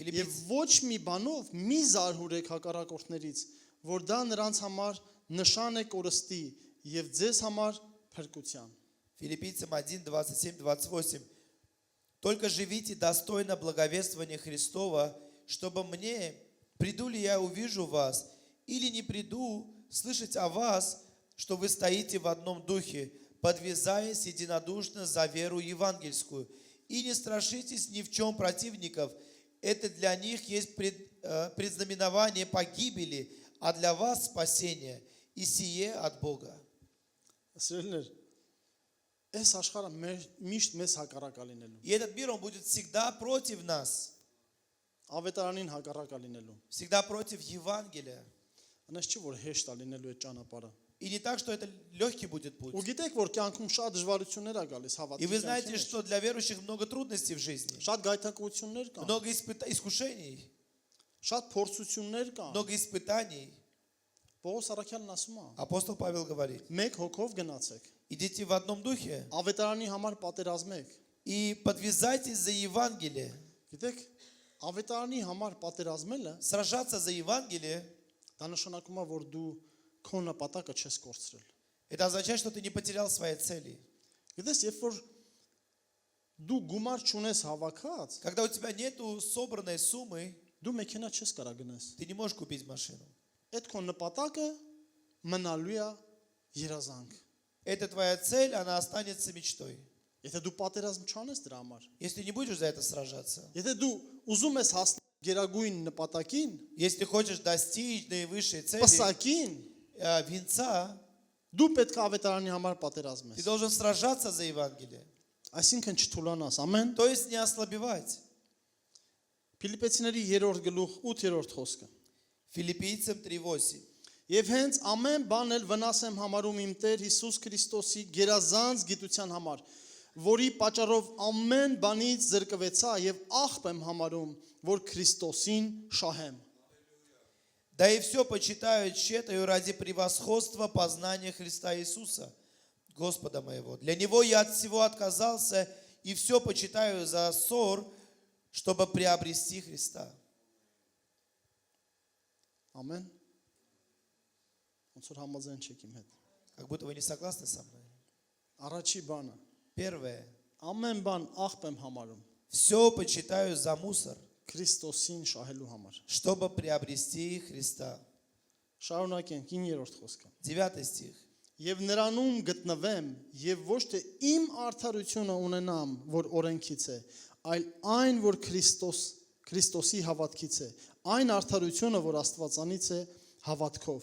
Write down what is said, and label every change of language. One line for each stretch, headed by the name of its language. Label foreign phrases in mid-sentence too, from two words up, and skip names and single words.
Russian: Филиппийцам
Armenian: ոչ մի բանով մի զարհուրեք հակառակորդներից, որ դա նրանց համար նշան է կորստի եւ ձեզ համար փրկության։
Russian: 1, 27, 28. Только живите достойно благовествования Христова, чтобы мне, приду ли я увижу вас, или не приду, слышать о вас, что вы стоите в одном духе, подвязаясь единодушно за веру евангельскую. И не страшитесь ни в чем противников. Это для них есть предзнаменование погибели, а для вас спасение, и сие от Бога.
Armenian: Սիրելիներ, այս աշխարհը միշտ մեզ հակառակ է լինելու։
Russian: И этот мир, он будет всегда против нас,
Armenian: Ավետարանին հակառակ է լինելու։
Russian: всегда против Евангелия.
Armenian: Այնպես չի որ հեշտ է լինելու այդ ճանապարհը։
Russian: И не так, что это легкий будет путь.
Armenian: Ու գիտեք որ կյանքում շատ դժվարություններ ա գալիս
Russian: И
Armenian: հավատքի
Russian: вы знаете,
Armenian: կյանքի
Russian: что для верующих много трудностей в жизни,
Armenian: մեջ։ Շատ գայթակղություններ կան,
Russian: много искушений,
Armenian: շատ փորձություններ կան։
Russian: много испытаний.
Armenian: Պողոս Արաքյալն ասում է.
Russian: Апостол Павел говорит:
Armenian: Մեկ հոգով գնացեք։
Russian: идите в одном духе
Armenian: Ավետարանի համար պատերազմեք։
Russian: и подвязайтесь за Евангелие.
Armenian: Գիտեք, ավետարանի համար պատերազմելը
Russian: Сражаться за Евангелие,
Armenian: դա նշանակում է որ դու քո նպատակը չես կորցրել։
Russian: это означает, что ты не потерял своей цели.
Armenian: Գիտես, երբ որ դու գումար չունես հավաքած,
Russian: Когда у тебя нету собранной суммы,
Armenian: դու մեքենա չես կարա գնես։
Russian: ты не можешь купить машину.
Armenian: Այդ քո նպատակը մնալու է երազանք։
Russian: Это твоя цель, она останется мечтой.
Armenian: Եթե դու պատերազմ չանես դրա համար,
Russian: Если не будешь за это сражаться,
Armenian: եթե դու ուզում ես հասնել գերագույն նպատակին,
Russian: если ты хочешь достичь наивысшей цели,
Armenian: պսակին,
Russian: венца,
Armenian: դու պետք է ավետարանի համար
Russian: ты
Armenian: պատերազմես։
Russian: должен сражаться за Евангелие.
Armenian: Այսինքն չթուլանաս, ամեն։
Russian: То есть не ослабевать.
Armenian: Ֆիլիպեցիների 3-րդ գլուխ 8-րդ խոսքը։
Russian: Филиппийцам 3:8.
Armenian: Եվ հենց ամեն բան էլ վնաս եմ համարում իմ Տեր Հիսուս Քրիստոսի գերազանց գիտության համար, որի պատճառով ամեն բանից զրկվեցա եւ աղբ եմ համարում, որ Քրիստոսին շահեմ։
Russian: Да и все почитаю тщетою ради превосходства познания Христа Иисуса, Господа моего. Для Него я от всего отказался и все почитаю за ссор, чтобы приобрести Христа.
Armenian: Ամեն։ Ոնց որ համաձայն չեք իմ հետ։
Russian: Как будто вы не согласны со мной.
Armenian: Առաջի բանը,
Russian: Первое.
Armenian: ամեն բան աղբ եմ համարում
Russian: Все почитаю за мусор,
Armenian: Քրիստոսին շահելու համար։
Russian: чтобы приобрести Христа.
Armenian: Շարունակենք 9-րդ խոսքը։
Russian: 9 стих.
Armenian: Եվ նրանում գտնվեմ, եւ ոչ թե իմ արդարությունը ունենամ, որ օրենքից է, այլ այն, որ Քրիստոսի հավատքից է, այն արդարությունը, որ Աստվածանից է հավատքով։